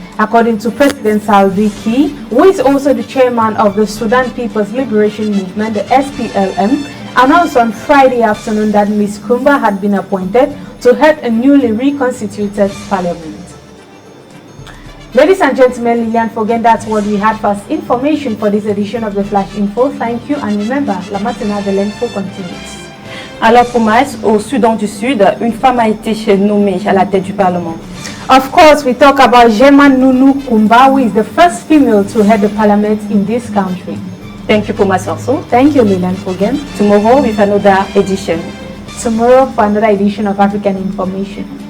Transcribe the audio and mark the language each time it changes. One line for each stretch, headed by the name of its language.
English: According to President Salva Kiir, who is also the chairman of the Sudan People's Liberation Movement, the SPLM, announced on Friday afternoon that Ms. Kumba had been appointed to head a newly reconstituted parliament. Ladies and gentlemen, Liliane Fogen, that's what we had for information for this edition of the Flash Info. Thank you, and remember, la matinale de l'info continues.
French: Alors pour Maïs, au Soudan du Sud, une femme a été nommée à la tête du Parlement.
English: Of course, we talk about Jeman Nunu Kumba, who is the first female to head the parliament in this country. Thank you, Puma Sorso. Thank you, Liliane Fogen. Tomorrow with another edition. Tomorrow for another edition of African Information.